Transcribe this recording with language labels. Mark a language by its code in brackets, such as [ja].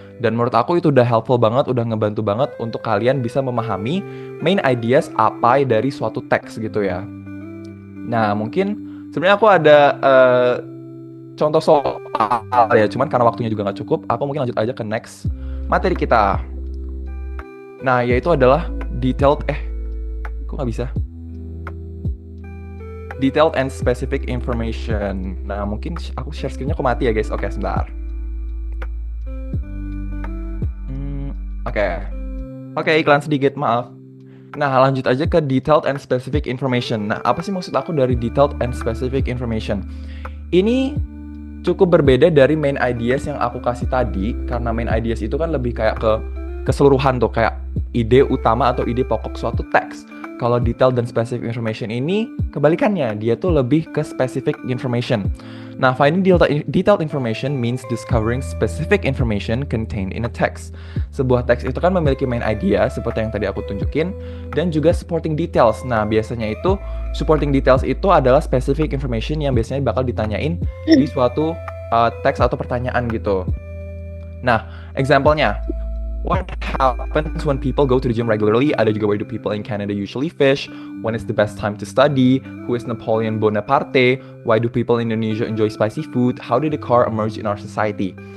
[id] Dan menurut aku itu udah helpful banget, udah ngebantu banget untuk kalian bisa memahami main ideas apa dari suatu teks gitu ya. Nah, mungkin sebenarnya aku ada contoh soal ya, cuman karena waktunya juga nggak cukup, aku mungkin lanjut aja ke next materi kita. Nah, yaitu adalah detailed kok nggak bisa? [en] Detailed and specific information. [id] Nah, mungkin aku share screen-nya kok mati ya, guys. Oke, sebentar. Oke, iklan sedikit, maaf. Nah, lanjut aja ke detailed and specific information. Nah, apa sih maksud aku dari detailed and specific information? Ini cukup berbeda dari main ideas yang aku kasih tadi, karena main ideas itu kan lebih kayak ke keseluruhan tuh, kayak ide utama atau ide pokok suatu teks. Kalau detailed dan specific information ini kebalikannya, dia tuh lebih ke specific information. [en] Nah, finding detailed information means discovering specific information contained in a text. [id] Sebuah teks itu kan memiliki main idea seperti yang tadi aku tunjukin, dan juga supporting details. Nah, biasanya itu supporting details itu adalah specific information yang biasanya bakal ditanyain di suatu teks atau pertanyaan gitu. [en] Nah, example-nya, what happens when people go to the gym regularly? [id] Ada juga, [en] where do people in Canada usually fish? When is the best time to study? Who is Napoleon Bonaparte? Why do people in Indonesia enjoy spicy food? How did the car emerge in our society?